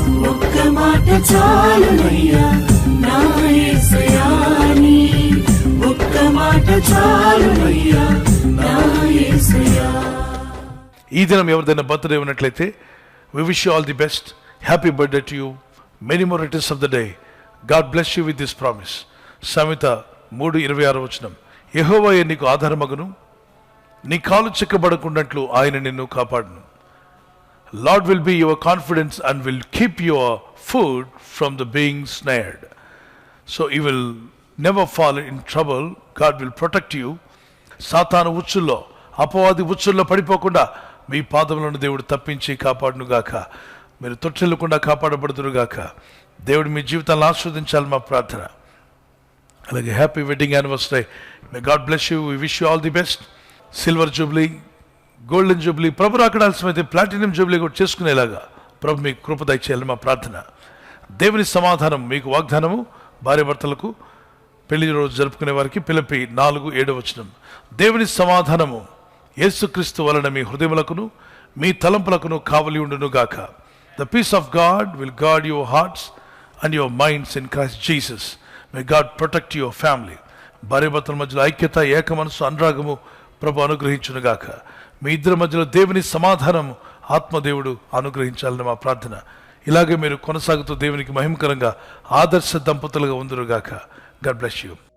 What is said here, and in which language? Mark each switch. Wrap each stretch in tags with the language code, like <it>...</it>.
<te>ఒక్క మాట చాలునయ్యా నా యేసయ్యా నీ, ఒక్క మాట చాలునయ్యా నా యేసయ్యా. ఈ దినం ఎవరిదైనా బర్త్డే ఉన్నట్లయితే</te> <en>we wish you all the best. Happy birthday to you. Many more returns of the day. God bless you with this promise.</en> <te>సామెత 3:26 యెహోవాయే నీకు ఆధారమగును, నీ కాలు చిక్కబడకుండాట్లు ఆయన నిన్ను కాపాడును.</te> <en>Lord will be your confidence and will keep your food from the being snared. So you will never fall in trouble. God will protect you.</en> <te>సాతాను ఉచ్చుల్లో, అపవాది ఉచ్చుల్లో పడిపోకుండా మీ పాదములను దేవుడు తప్పించి కాపాడునుగాక. మీరు తొట్టిల్లకుండా కాపాడబడుతురుగాక. దేవుడు మీ జీవితాలను ఆస్వాదించాలి మా ప్రార్థన. అలాగే</te> <en>Happy wedding anniversary. May God bless you. We wish you all the best.</en> <te>Silver Jubilee, golden Jubilee, Prabhu రాకడాల్సిమైతే platinum Jubilee కూడా చేసుకునేలాగా ప్రభు మీకు కృప దయచేయాలి మా ప్రార్థన. దేవుని సమాధానం మీకు వాగ్దానము. భార్యాభర్తలకు పెళ్లి రోజు జరుపుకునే వారికి పిలిపి 4:7 దేవుని సమాధానము యేసుక్రీస్తు వలన మీ హృదయములకును మీ తలంపులకును కావలి ఉండును గాక.</te> <en>The peace of God will guard your hearts and your minds in Christ Jesus. May God protect your family.</en> <te>భార్యాభర్తల మధ్యలో ఐక్యత, ఏక మనసు, అనురాగము ప్రభు అనుగ్రహించును గాక. మీ ఇద్దరి మధ్యలో దేవుని సమాధానము ఆత్మదేవుడు అనుగ్రహించాలని మా ప్రార్థన. ఇలాగే మీరు కొనసాగుతూ దేవునికి మహిమకరంగా ఆదర్శ దంపతులుగా ఉందురుగాక.</te> <en>God bless you.</en>